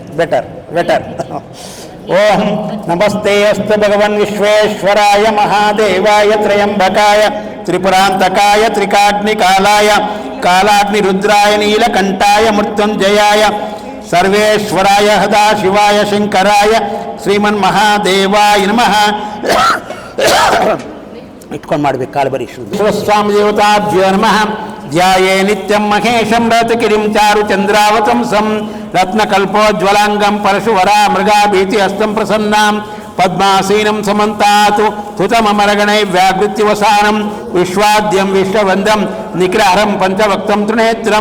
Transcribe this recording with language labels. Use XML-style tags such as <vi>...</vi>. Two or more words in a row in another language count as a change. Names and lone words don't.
<sa>ಓಂ ನಮಸ್ತೆ ಅಸ್ತು ಭಗವನ್ ವಿಶ್ವೇಶ್ವರಾಯ ಮಹಾದೇವಾಯ ತ್ರಯಂಬಕಾಯ ತ್ರಿಪುರಾಂತಕಾಯ ತ್ರಿಕಾಗ್ನಿಕಾಲಾಯ ಕಾಲಾಗ್ನಿರುದ್ರಾಯ ನೀಲಕಂಠಾಯ ಮೃತ್ಯುಂಜಯಾಯ ಸರ್ವೇಶ್ವರಾಯ ಸದಾಶಿವಾಯ ಶಂಕರಾಯ ಶ್ರೀಮನ್ಮಹಾದೇವಾಯ ನಮಃ.</sa> <kn>ಇಟ್ಕೊಂಡು ಮಾಡ್ಬೇಕು ಕಾಲು ಬರೀ.</kn> <sa>ಶಿವಸ್ವಾಮಿ ದೇವತಾಭ್ಯೋ ನಮಃ. ಧ್ಯಾಯೇ ನಿತ್ಯಂ ಮಹೇಶಂ ರಥಕಿರಿಂ ಚಾರು ಚಂದ್ರಾವತಂಸಂ ರತ್ನಕಲ್ಪೋಜ್ವಲಾಂಗಂ ಪರಶುವರಾ ಮೃಗಾಭೀತಿ ಹಸ್ತಂ ಪ್ರಸನ್ನಾಂ ಪದ್ಮಾಸೀನಂ ಸಮಂತಾತು ತುತಮರಗಣೈ ವ್ಯಾಗೃತ್ಯವಸಾನಂ ವಿಶ್ವಾದ್ಯಂ ವಿಶ್ವವಂದಂ ನಿಗ್ರಹರಂ ಪಂಚವಕ್ತಂ ತ್ರಿನೇತ್ರಂ.</sa>